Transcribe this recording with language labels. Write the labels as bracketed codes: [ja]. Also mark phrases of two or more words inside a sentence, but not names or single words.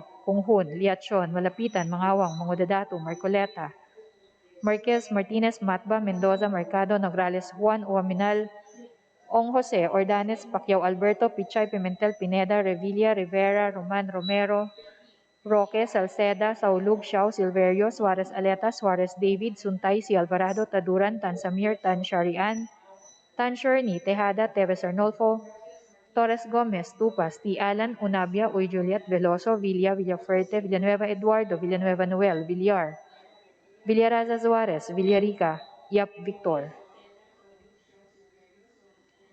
[en] Kunghun, Liachon, Malapitan, Mangawang, Mangudadato, Marcoleta, Marquez, Martinez, Matba, Mendoza, Mercado, Nograles, Juan, Uaminal, Ong Jose, Ordanes, Pacquiao Alberto, Pichay, Pimentel, Pineda, Revilla, Rivera, Roman, Romero, Roque, Salceda, Saulug, Xiao, Silverio, Suarez Aleta, Suarez David, Suntay, Si Alvarado, Taduran, Tan Samir, Tan Sharian, Tan Sherni, Tejada, Teves Arnolfo, Torres Gomez, Tupas, T. Alan, Unabia, Uy Juliet, Veloso, Villa, Villafuerte, Villanueva Eduardo, Villanueva Noel, Villar, Villaraza Suarez, Villarica, Yap Victor.